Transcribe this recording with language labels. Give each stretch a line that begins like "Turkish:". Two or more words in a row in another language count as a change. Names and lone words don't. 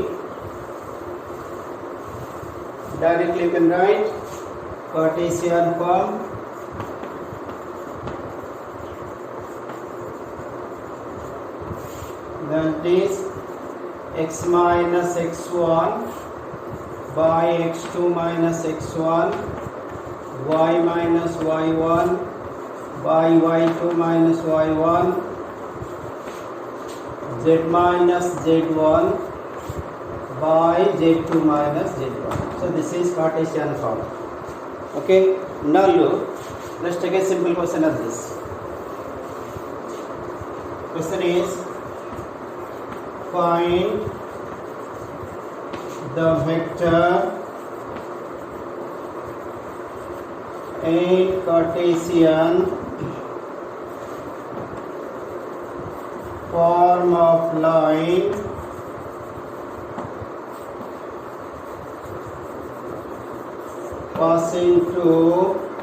English: directly you can write Cartesian form that is x minus x1 by x2 minus x1, y minus y1 by y2 minus y1, z minus z1 by z2 minus z1. So this is Cartesian form. Okay, now let's take a simple question of this. Question is, find the vector in Cartesian form of line passing through